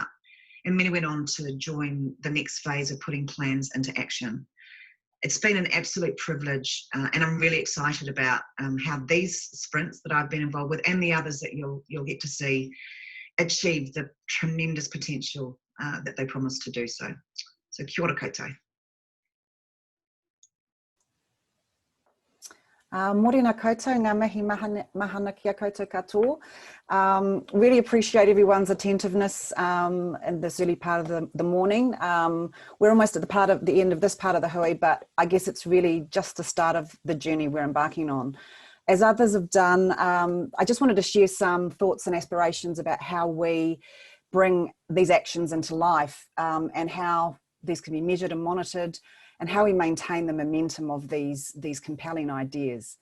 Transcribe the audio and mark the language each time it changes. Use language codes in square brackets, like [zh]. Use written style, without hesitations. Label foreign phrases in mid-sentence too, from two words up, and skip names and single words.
[en] And many went on to join the next phase of putting plans into action. It's been an absolute privilege, and I'm really excited about how these sprints that I've been involved with and the others that you'll get to see achieve the tremendous potential that they promise to do so. [mi] So kia ora koutou. Morena koutou, ngā mihi mahana kia koutou katoa. [en] Really appreciate everyone's attentiveness in this early part of the morning. We're almost at the end of this part of the hui, but I guess it's really just the start of the journey we're embarking on. As others have done, I just wanted to share some thoughts and aspirations about how we bring these actions into life and how these can be measured and monitored, and how we maintain the momentum of these compelling ideas.